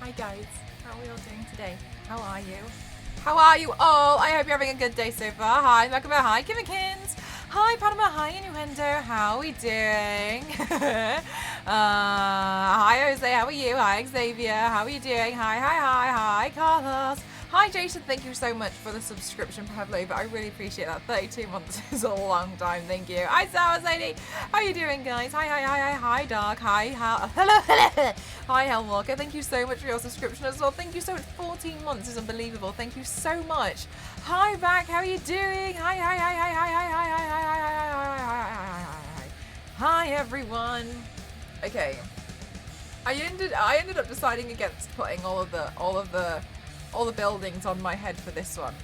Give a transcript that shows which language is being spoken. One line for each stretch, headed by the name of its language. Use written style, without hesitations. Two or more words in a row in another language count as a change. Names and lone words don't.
English: guys. How are we all doing today? How are you? How are you all? I hope you're having a good day so far. Hi, Magama. Hi, Kimmikins. Hi, Panama. Hi, Innuendo. How are we doing? Hi, Jose. How are you? Hi, Xavier. How are you doing? Hi, Carlos. Hi, Jason. Thank you so much for the subscription, Pavlova. I really appreciate that. 32 months is a long time. Thank you. Hi, Sour Sadie. How are you doing, guys? Hi, Dark. Hi, hello. Hi, Hellwalker. Thank you so much for your subscription as well. Thank you so much. 14 months is unbelievable. Thank you so much. Hi, back. How are you doing? Hi, everyone. Okay. I ended up deciding against putting all the buildings on my head for this one.